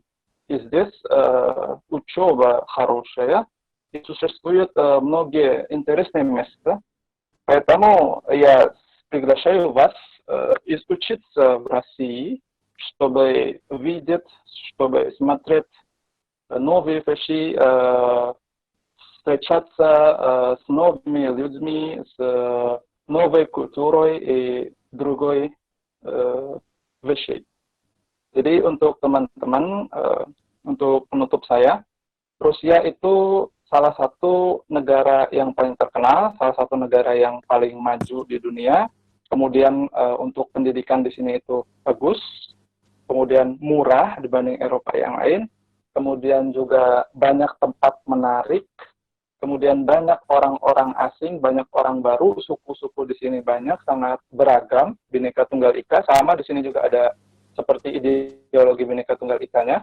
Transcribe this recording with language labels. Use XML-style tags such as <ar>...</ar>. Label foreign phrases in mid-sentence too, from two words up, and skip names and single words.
<ru>и здесь учеба хорошая, и существует многие интересные места, поэтому я приглашаю вас изучиться в России, чтобы видеть, чтобы смотреть новые вещи, встречаться с новыми людьми, с новой культурой и другой вещей.</ru> <id>Jadi untuk teman-teman, untuk penutup saya, Rusia itu salah satu negara yang paling terkenal, salah satu negara yang paling maju di dunia. Kemudian untuk pendidikan di sini itu bagus, kemudian murah dibanding Eropa yang lain, kemudian juga banyak tempat menarik, kemudian banyak orang-orang asing, banyak orang baru, suku-suku di sini banyak, sangat beragam, Bhinneka Tunggal Ika, sama di sini juga ada seperti ideologi Bhinneka Tunggal Ikanya.</id>